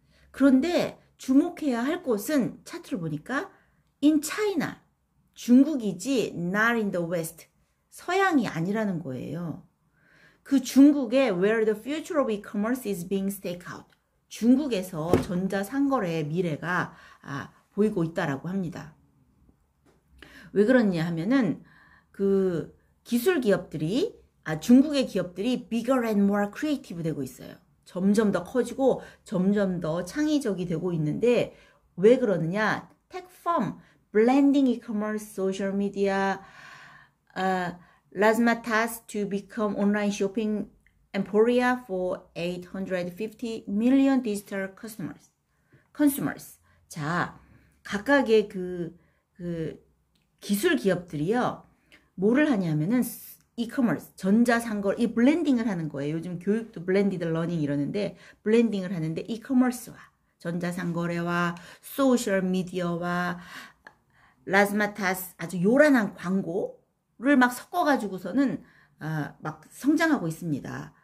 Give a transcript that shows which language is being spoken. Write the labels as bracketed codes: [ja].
[ko] 그런데 주목해야 할 곳은 차트를 보니까 [en] in China, [ko] 중국이지 [en] not in the West, [ko] 서양이 아니라는 거예요. 그 중국에 [en] where the future of e-commerce is being staked out, [ko] 중국에서 전자상거래의 미래가 보이고 있다라고 합니다. 왜 그러냐 하면은 그 기술 기업들이 중국의 기업들이 [en] bigger and more creative [ko] 되고 있어요. 점점 더 커지고 점점 더 창의적이 되고 있는데 왜 그러느냐? [en] tech firm, blending e-commerce, social media, Razmatas to become online shopping emporia for 850 million digital consumers. [ko] 자, 각각의 그 기술 기업들이요, 뭐를 하냐면은 e-commerce, 전자상거래, 이 블렌딩을 하는 거예요. 요즘 교육도 블렌디드 러닝 이러는데 블렌딩을 하는데 e-commerce와 전자상거래와 소셜 미디어와 라즈마타스, 아주 요란한 광고를 막 섞어가지고서는 막 성장하고 있습니다.